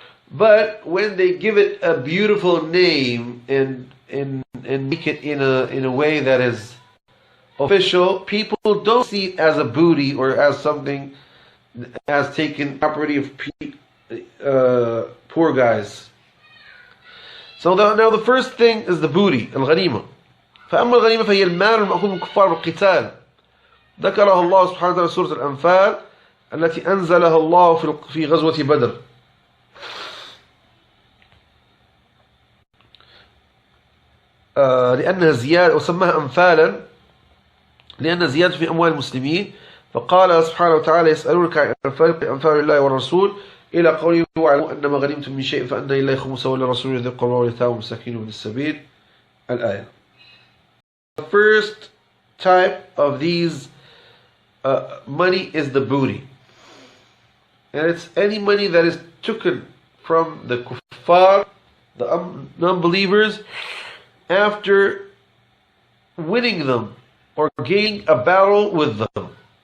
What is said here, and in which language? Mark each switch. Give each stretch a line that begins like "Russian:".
English: But when they give it a beautiful name and make it in a way that is official, people don't see it as a booty or as something, as taking property of poor guys. So now the first thing is the booty, الغنيمة.
Arabic: فأما الغنيمة فهي المال المأخوذ من الكفار بالقتال. ذكرها الله سبحانه وتعالى في سورة الأنفال التي أنزلها الله في غزوة بدر. لأنها زيادة وسماها أنفالا لأنها زيادة في أموال المسلمين. فقال سبحانه وتعالى يسألونك عن أنفال الله والرسول إلى قوله واعلموا أنما غنمتم من شيء فأن لله خمسه وللرسول ذي القربى واليتامى والمساكين وابن السبيل. الآية.
English: The first type of these money is the booty, and it's any money that is taken from the kuffar, the non-believers, after winning them or gaining a battle with them.